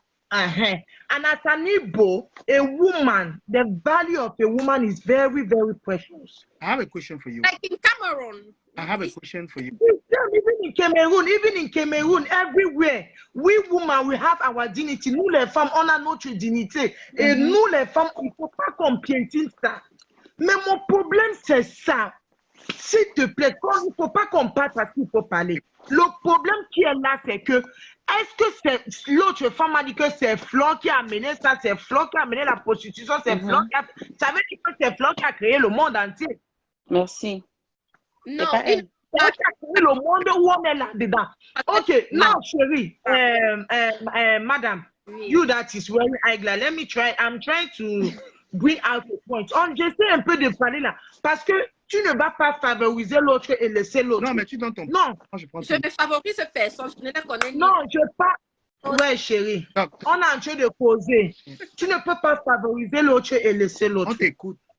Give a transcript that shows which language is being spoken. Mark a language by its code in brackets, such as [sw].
[en] And as an Igbo, a woman, the value of a woman is very, very precious. I have a question for you. Like in Cameroon. I have a question for you. Even in Cameroon, everywhere, we women, we have our dignity. [fr] Nous les femmes, on a notre dignité. Et nous les femmes, il ne faut pas qu'on piétine ça. Mais mon problème, c'est ça. S'il te plaît, il ne faut pas qu'on parte parce qu'il faut parler. Le problème qui est là, c'est que, est-ce que c'est l'autre femme a dit que c'est Flore qui a amené ça, c'est Flore qui a amené la prostitution, c'est Flore qui a... Ça veut dire que c'est Flore qui a créé le monde entier. Merci. Non, pas elle. C'est elle qui a créé le monde où on est là-dedans. [en] Ok, [fr] non, chérie, madame, [en] you that is wearing eyeglass, let me try, I'm trying to bring out a point. [fr] J'essaie un peu de parler là, parce que tu ne vas pas favoriser l'autre et laisser l'autre. Non, mais tu donnes ton... Non. Je ne favorise personne, je ne la connais non, je pas. Ouais, chérie. On est en train de causer. Tu ne peux pas favoriser l'autre et laisser l'autre. On t'écoute.